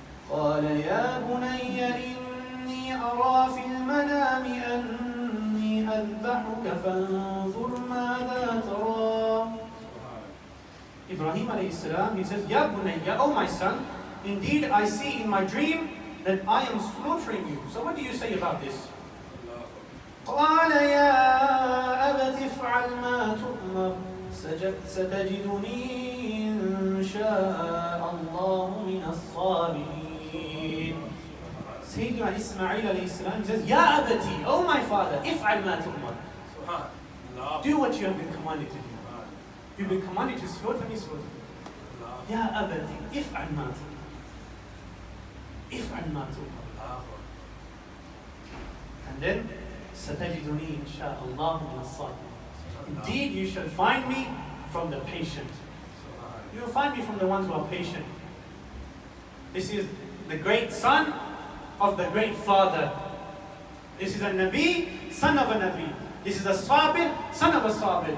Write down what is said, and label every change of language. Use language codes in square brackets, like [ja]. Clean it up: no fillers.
[ar] قال يا بني إني أرى في المنام أني أذبحك فانظر ماذا ترى. [en] Ibrahim alayhi salam, he says, [ar] Ya bunayya, [en] oh my son, indeed I see in my dream that I am slaughtering you. So what do you say about this? [ar] قال يا أبت افعل ما تؤمر ستجدني إن شاء الله من الصابرين. [en] Sayyidina Ismail alayhi salam, he says, [ar] Ya abati, [en] oh my father, [ar] افعل ما تؤمر. [en] Do what you have been commanded to do. You've been commanded to slaughter me, slaughter me. [ar] Ya abati, افعل ما تؤمر. افعل ما تؤمر. [en] And then, [ar] ستجدني إن شاء الله من الصابرين. [en] Indeed, you shall find me from the patient. You will find me from the ones who are patient. This is the great son of the great father. This is a Nabi, son of a Nabi. This is a Sabir, son of a Sabir.